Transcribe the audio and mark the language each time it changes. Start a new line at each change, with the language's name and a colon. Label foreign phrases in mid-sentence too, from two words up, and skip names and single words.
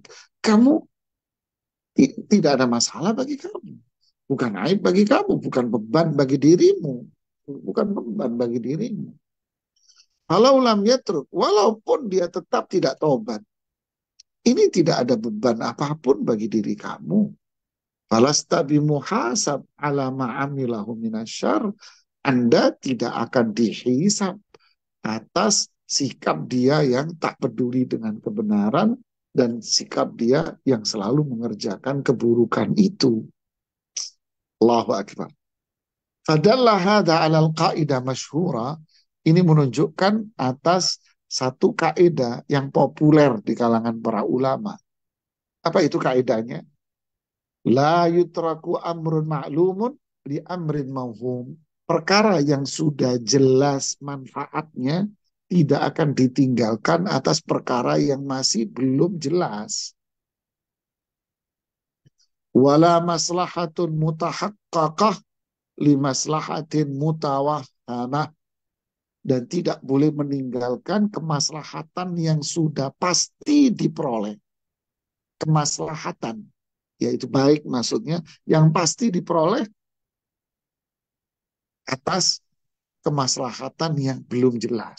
Indonesian: Kamu tidak ada masalah bagi kamu. Bukan aib bagi kamu, bukan beban bagi dirimu. Bukan beban bagi dirimu. Kalau
Arabic: لم يترك,
Indonesian: walaupun dia tetap tidak tobat, ini tidak ada beban apapun bagi diri kamu.
Arabic: فلست بمحاسب على ما عمله من الشر.
Indonesian: Anda tidak akan dihisab atas sikap dia yang tak peduli dengan kebenaran dan sikap dia yang selalu mengerjakan keburukan itu.
Arabic: الله أكبر. فدل هذا على القاعدة المشهورة.
Indonesian: Ini menunjukkan atas satu kaidah yang populer di kalangan para ulama. Apa itu kaidahnya?
Arabic: لا يترك أمر معلوم لأمر موهوم.
Indonesian: Perkara yang sudah jelas manfaatnya tidak akan ditinggalkan atas perkara yang masih belum jelas.
Arabic: ولا مصلحة متحققة لمصلحة متوهمة.
Indonesian: Dan tidak boleh meninggalkan kemaslahatan yang sudah pasti diperoleh. Kemaslahatan, yaitu baik maksudnya, yang pasti diperoleh atas kemaslahatan yang belum jelas.